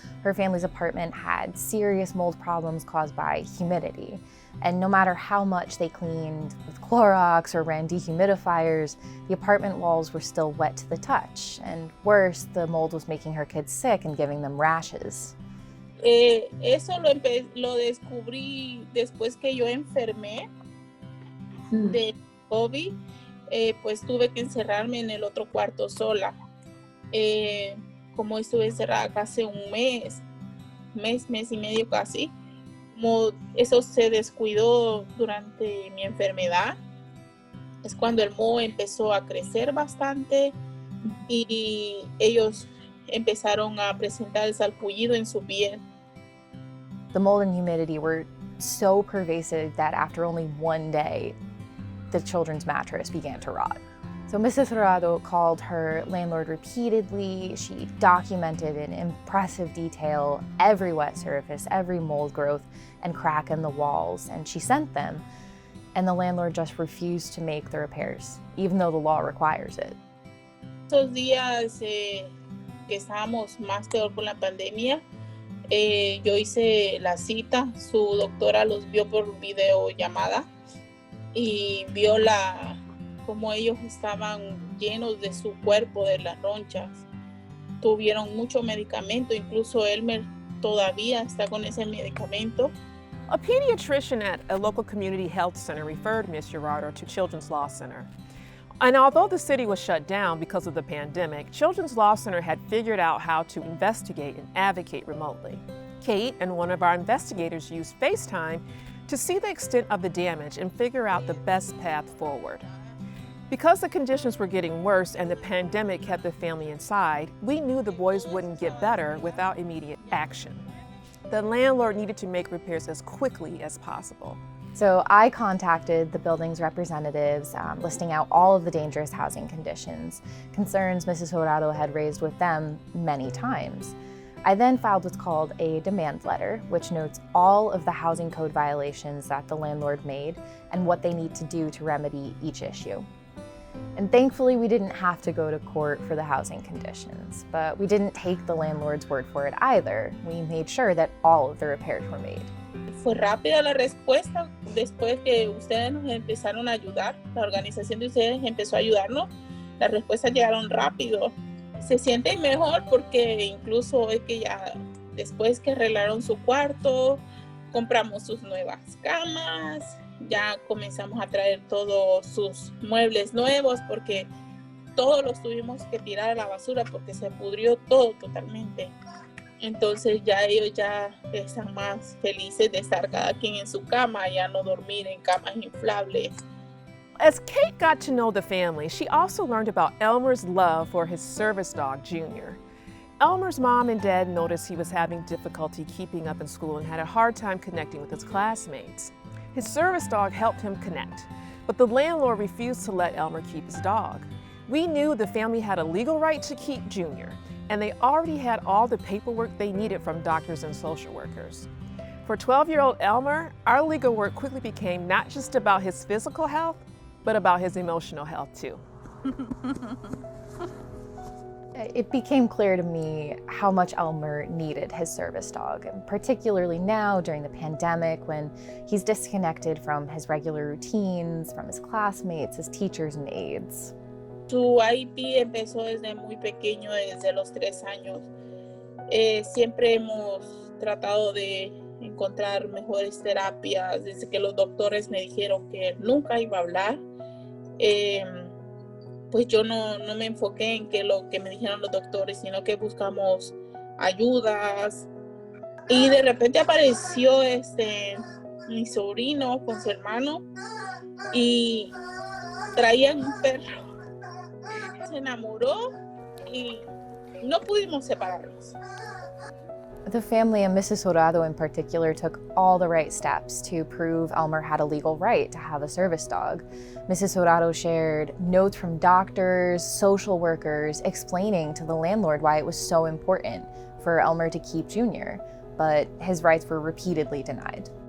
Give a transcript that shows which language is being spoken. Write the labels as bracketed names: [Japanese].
[English] Her family's apartment had serious mold problems caused by humidity. And no matter how much they cleaned with Clorox or ran dehumidifiers, the apartment walls were still wet to the touch. And worse, the mold was making her kids sick and giving them rashes. [Spanish] Eso lo descubrí después que yo enfermé de COVID. Pues tuve que encerrarme en el otro cuarto sola. Como estuve encerrada casi un mes y medio casi, como eso se descuidó durante mi enfermedad, es cuando el moho empezó a crecer bastante y ellos empezaron a presentar el salpullido en su piel. [English] The mold and humidity were so pervasive that after only one day, the children's mattress began to rot. So Mrs. Jurado called her landlord repeatedly. She documented in impressive detail every wet surface, every mold growth and crack in the walls, and she sent them. And the landlord just refused to make the repairs, even though the law requires it. [Spanish] Esos días que estábamos más peor con la pandemia, yo hice la cita, su doctora los vio por videollamada y vio como ellos estaban llenos de su cuerpo, de las ronchas. Tuvieron mucho medicamento, incluso Elmer todavía está con ese medicamento. [English] A pediatrician at a local community health center referred Ms. Jurado to Children's Law Center. And although the city was shut down because of the pandemic, Children's Law Center had figured out how to investigate and advocate remotely. Kate and one of our investigators used FaceTime to see the extent of the damage and figure out the best path forward. Because the conditions were getting worse and the pandemic kept the family inside, we knew the boys wouldn't get better without immediate action. The landlord needed to make repairs as quickly as possible. So I contacted the building's representatives, listing out all of the dangerous housing conditions, concerns Mrs. Jurado had raised with them many times. I then filed what's called a demand letter, which notes all of the housing code violations that the landlord made and what they need to do to remedy each issue. And thankfully, we didn't have to go to court for the housing conditions, but we didn't take the landlord's word for it either. We made sure that all of the repairs were made. [Spanish] Fue rápida la respuesta después que ustedes nos empezaron a ayudar, la organización de ustedes empezó a ayudarnos, las respuestas llegaron rápido. Se siente mejor porque incluso es que ya después que arreglaron su cuarto, compramos sus nuevas camas, ya comenzamos a traer todos sus muebles nuevos porque todos los tuvimos que tirar a la basura porque se pudrió todo totalmente. Entonces ya ellos ya están más felices de estar cada quien en su cama, ya no dormir en camas inflables. [English] As Kate got to know the family, she also learned about Elmer's love for his service dog, Junior. Elmer's mom and dad noticed he was having difficulty keeping up in school and had a hard time connecting with his classmates. His service dog helped him connect, but the landlord refused to let Elmer keep his dog. We knew the family had a legal right to keep Junior, and they already had all the paperwork they needed from doctors and social workers. For 12-year-old Elmer, our legal work quickly became not just about his physical health, but about his emotional health too. It became clear to me how much Elmer needed his service dog, and particularly now during the pandemic when he's disconnected from his regular routines, from his classmates, his teachers and aides. [Spanish] Su IP empezó desde muy pequeño, desde los 3 años. Siempre hemos tratado de encontrar mejores terapias desde que los doctores me dijeron que él nunca iba a hablar. Pues yo no me enfoqué en que lo que me dijeron los doctores, sino que buscamos ayudas. Y de repente apareció mi sobrino con su hermano y traían un perro. Se enamoró y no pudimos separarnos. [English] The family and Mrs. Jurado in particular took all the right steps to prove Elmer had a legal right to have a service dog. Mrs. Jurado shared notes from doctors, social workers, explaining to the landlord why it was so important for Elmer to keep Junior, but his rights were repeatedly denied.